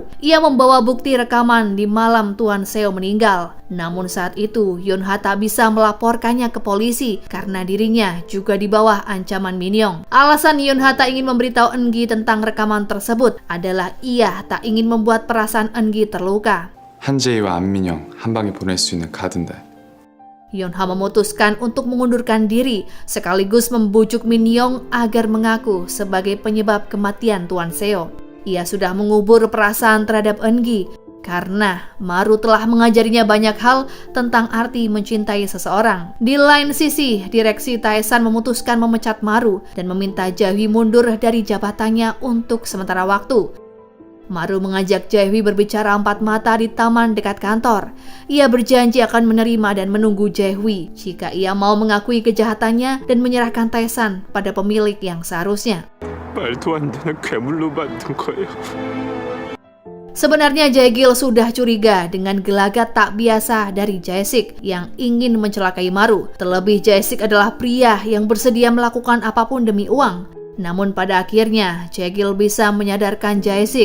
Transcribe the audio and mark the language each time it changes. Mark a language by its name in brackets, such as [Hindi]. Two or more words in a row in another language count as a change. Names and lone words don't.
[Indonesian] Ia membawa bukti rekaman di malam Tuan Seo meninggal. Namun saat itu Yeonha tak bisa melaporkannya ke polisi karena dirinya juga di bawah ancaman Min Young. Alasan Yeonha tak ingin memberitahu Eun-gi tentang rekaman tersebut adalah ia tak ingin membuat perasaan Eun-gi terluka. [Korean] 한재희와 안민영 한 방에 보낼 수 있는 카드인데. [Indonesian] Yeonha memutuskan untuk mengundurkan diri sekaligus membujuk Min Young agar mengaku sebagai penyebab kematian Tuan Seo. Ia sudah mengubur perasaan terhadap Eun-gi karena Maru telah mengajarinya banyak hal tentang arti mencintai seseorang. Di lain sisi, direksi Taesan memutuskan memecat Maru dan meminta Jae-hwi mundur dari jabatannya untuk sementara waktu. Maru mengajak Jae-hui berbicara empat mata di taman dekat kantor. Ia berjanji akan menerima dan menunggu Jae-hui jika ia mau mengakui kejahatannya dan menyerahkan Tae-san pada pemilik yang seharusnya. [Korean] 말도 안 되는 괴물로 만든 거예요. [Indonesian] Sebenarnya Jae-gil sudah curiga dengan gelagat tak biasa dari Jae-sik yang ingin mencelakai Maru. Terlebih Jae-sik adalah pria yang bersedia melakukan apapun demi uang. Namun pada akhirnya Jae-gil bisa menyadarkan Jae-sik.